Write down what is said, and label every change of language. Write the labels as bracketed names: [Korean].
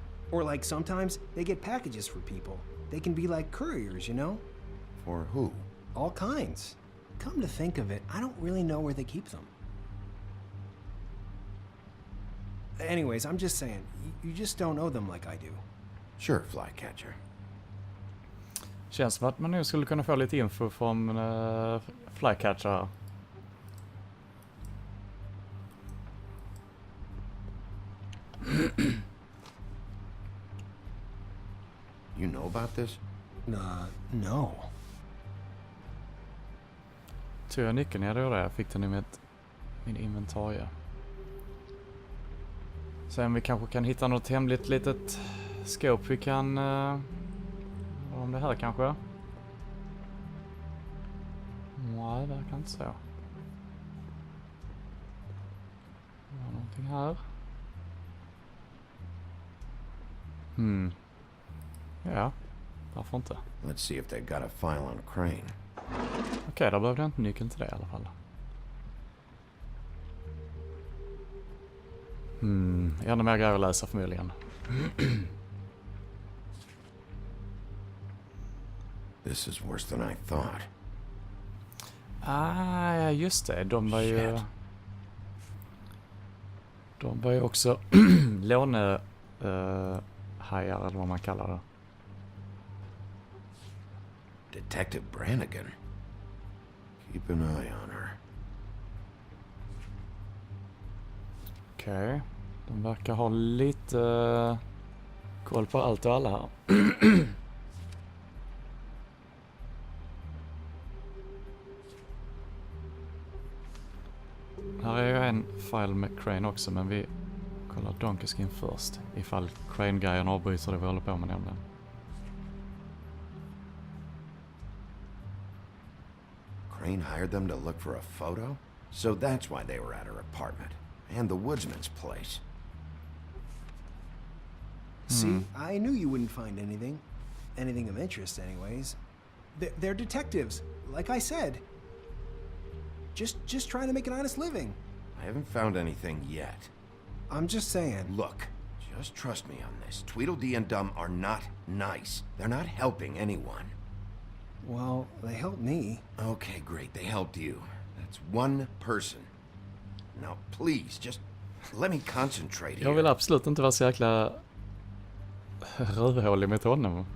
[English] Or like sometimes they get packages for people. They can be like couriers, For who? All kinds. Come to think of it, I don't really know where they keep them. Anyways, I'm just saying, you just don't know them like I do. Sure, Flycatcher. [Swedish] Känns som att man nu skulle kunna få lite info från Flycatcher. [English] You know about this? No. [Swedish] Tror jag nyckeln jag gjorde det. Jag fick den i min inventarie. Sen vi kanske kan hitta något hemligt litet skåp vi kan... om det här kanske? Nej, det verkar inte så. Det var någonting här. Ja, varför inte? [English] Let's see if they got a file on Crane. [Swedish] Okej, då behövde jag inte nyckeln till det i alla fall. Ännu mer grejer att läsa förmodligen. [English] This is worse than I thought. [Swedish] Ja, just det. De var ju också lånehajar eller vad man kallar det. [English] Detective Brannigan. Keep an eye on her. [Swedish] Okej. De verkar ha lite koll på allt och alla här. Här är ju en file med Crane också, men vi kollar Donkey Skin först. Ifall Crane-grejen avbryter det vi håller på med nämligen. [English] Crane hired them to look for a photo? So that's why they were at her apartment. And the woodsman's place. See, I knew you wouldn't find anything of interest anyways. They're detectives, like I said. Just trying to make an honest living. I haven't found anything yet. I'm just saying. Look, just trust me on this. Tweedledee and Dum are not nice. They're not helping anyone. Well, they helped me. Okay, great. They helped you. That's one person. Now, please, just let me concentrate here. [Swedish] Jag vill absolut inte vara så jäkla rövhålig mot honom.